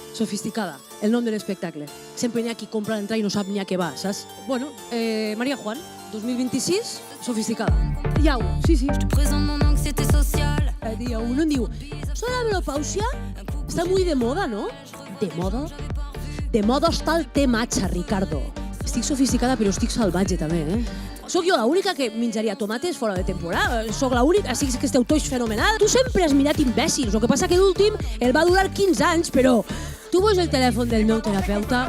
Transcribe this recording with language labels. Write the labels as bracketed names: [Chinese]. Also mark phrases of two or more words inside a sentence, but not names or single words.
[Catalan] Sofisticada, el nom de l'espectacle. Sempre n'hi ha qui compra l'entrada i no sap ni a què va, saps? Bueno, Maria Juan, 2026, Sofisticada. Iau, sí. [French] Je te présente mon anxiété sociale. [Spanish] Dia uno [Catalan] em diu, [Spanish] ¿eso de la menopausia? Está muy de moda, ¿no? ¿De moda? [Catalan] De moda està el té matxa, Ricardo. Estic sofisticada, però estic salvatge, també, Soc jo l'única que menjaria tomates fora de temporada. Soc l'única, sí que esteu tots fenomenal. Tu sempre has mirat imbècils. El que passa que l'últim el va durar 15 anys, però... Tu veus el telèfon del meu terapeuta?